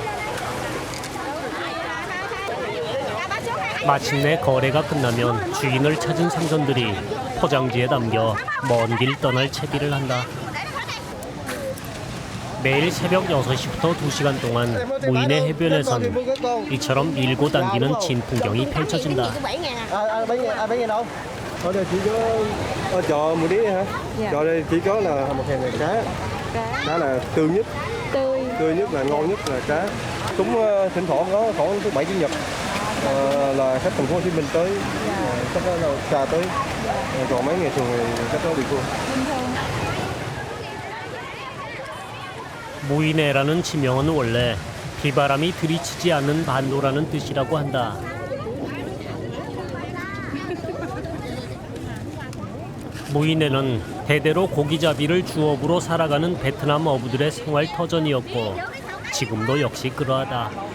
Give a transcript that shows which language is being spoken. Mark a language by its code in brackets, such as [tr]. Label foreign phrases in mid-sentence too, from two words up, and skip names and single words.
[ko] 마침내 거래가 끝나면 주인을 찾은 생선들이 포장지에 담겨 먼 길 떠날 채비를 한다. 매일 새벽 6시부터 2시간 동안 무인의 해변에선 이처럼 밀고 당기는 진풍경이 펼쳐진다. [vi] Ở đây chỉ có chợ một đĩa hả? Chợ đây chỉ có là một hàng này cá. Cá là tươi nhất. Tươi nhất là ngon nhất là cá. Cũng thỉnh thoảng có khoảng thứ 7 chủ nhật là khách thành phố Hồ Chí Minh tới, khách đó là xa tới. Còn mấy ngày thường thì khách đó địa phương. [ko] 무인해라는 지명은 원래 비바람이 들이치지 않는 반도라는 뜻이라고 한다. 무인해는 대대로 고기잡이를 주업으로 살아가는 베트남 어부들의 생활 터전이었고 지금도 역시 그러하다.